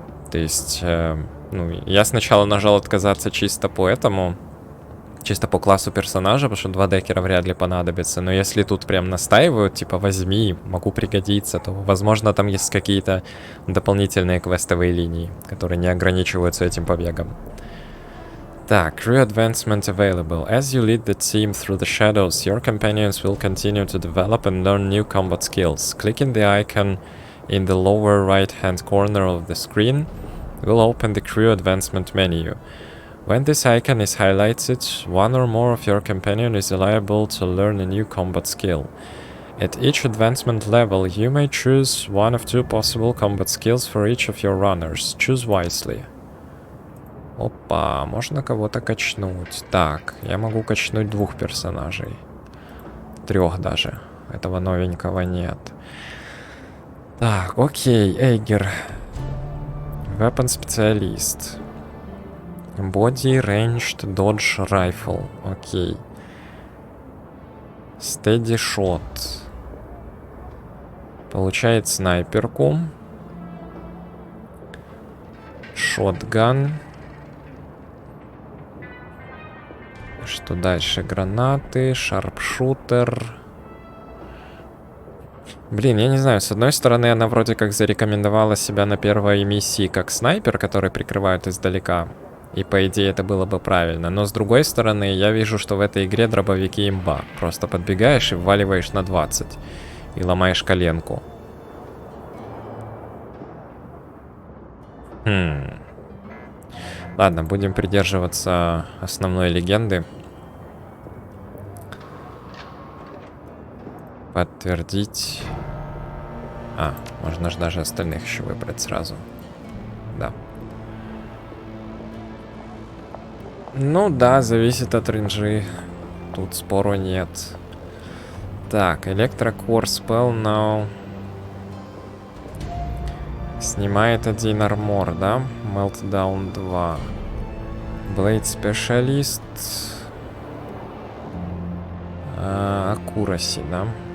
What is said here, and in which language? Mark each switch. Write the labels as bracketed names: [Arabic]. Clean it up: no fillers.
[Russian] То есть, ну, я сначала нажал отказаться чисто по этому, чисто по классу персонажа, потому что 2 декера вряд ли понадобится. Но если тут прям настаивают, типа, возьми, могу пригодиться, то, возможно, там есть какие-то дополнительные квестовые линии, которые не ограничиваются этим побегом. [English] Так, crew advancement available. As you lead the team through the shadows, your companions will continue to develop and learn new combat skills. Clicking the icon in the lower right-hand corner of the screen will open the crew advancement menu. When this icon is highlighted, one or more of your companion is liable to learn a new combat skill. At each advancement level, you may choose one of 2 possible combat skills for each of your runners. Choose wisely. [Russian] Опа, можно кого-то качнуть. Так, я могу качнуть 2 персонажей. 3 даже. Этого новенького нет. Так, окей, Эйгер. Weapon специалист. [English] Body, Ranged, Dodge, Rifle. Окей. Steady Shot. [Russian] Получает снайперку. [English] Shotgun. [Russian] Что дальше? Гранаты, Sharpshooter. Блин, я не знаю, с одной стороны, она вроде как зарекомендовала себя на первой миссии как снайпер, который прикрывает издалека. И по идее это было бы правильно. Но с другой стороны, я вижу, что в этой игре дробовики имба. Просто подбегаешь и вваливаешь на 20. И ломаешь коленку. Ладно, будем придерживаться основной легенды. Подтвердить. А, можно же даже остальных еще выбрать сразу. Да. Ну да, зависит от рейнджи. Тут спору нет. [English] Так, Electrocore Spell now. [Russian] Снимает 1 армор, да? Meltdown 2. [English] Blade Specialist. [Russian] Accuracy, да?